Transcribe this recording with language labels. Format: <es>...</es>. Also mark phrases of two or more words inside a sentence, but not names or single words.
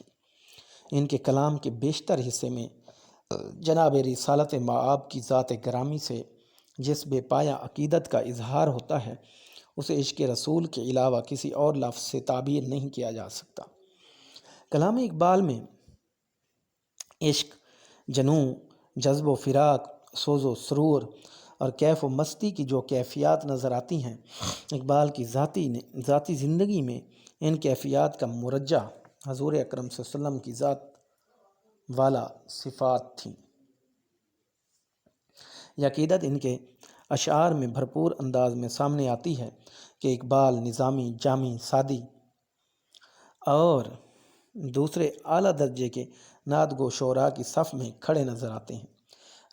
<ur>ان کے کلام کے بیشتر حصے میں جناب رسالت مآب کی ذات گرامی سے جس بے پایہ عقیدت کا اظہار ہوتا ہے، اسے عشق رسول کے علاوہ کسی اور لفظ سے تعبیر نہیں کیا جا سکتا۔ کلام اقبال میں عشق، جنوں، جذب و فراق، سوز و سرور اور کیف و مستی کی جو کیفیات نظر آتی ہیں، اقبال کی ذاتی زندگی میں ان کیفیات کا مرجع حضور اکرم صلی اللہ علیہ وسلم کی ذات والا صفات تھیں۔ یہ عقیدت ان کے اشعار میں بھرپور انداز میں سامنے آتی ہے کہ اقبال نظامی، جامی، سادی اور دوسرے اعلیٰ درجے کے نعت گو شعراء کی صف میں کھڑے نظر آتے ہیں۔</ur>